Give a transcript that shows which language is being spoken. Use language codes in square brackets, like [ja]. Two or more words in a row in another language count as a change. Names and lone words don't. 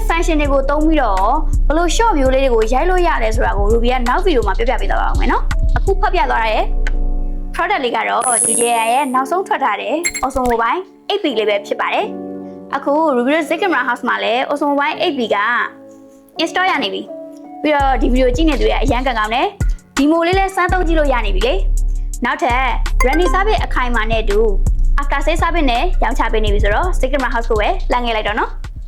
[my] function တွေကိုသုံးပြီးတော့ဘယ်လို [en] short view [my] လေးတွေကိုရိုက်လို့ရတယ်ဆိုတာကို Ruby ကနောက်ဗီဒီယိုမှာပြပြပေးသွားပါအောင်မယ်နော်အခုဖတ်ပြသွားရတဲ့ product လေးကတော့ DJI ရဲ့နောက်ဆုံးထွက်ထားတဲ့ Osmo One 8B လေးပဲဖြစ်ပါတယ်အခု Ruby ရဲ့ Camera House မှာလည်း Osmo One 8B က install ရနေပြီပြီးတော့ဒီဗီဒီယိုကြည့်နေသူရဲ့အရန်ကောင်းတယ်ဒီမိုလေးလည်းစမ်းသုံးကြည့်လို့ရနေပြီလေနောက်ထပ် [en] running service [my] အခိုင်အမာနဲ့တူ [en] after sale service [my] နဲ့ရောင်းချပေးနေပြီဆိုတော့ Camera House ကိုပဲလာငယ်လိုက်တော့နော်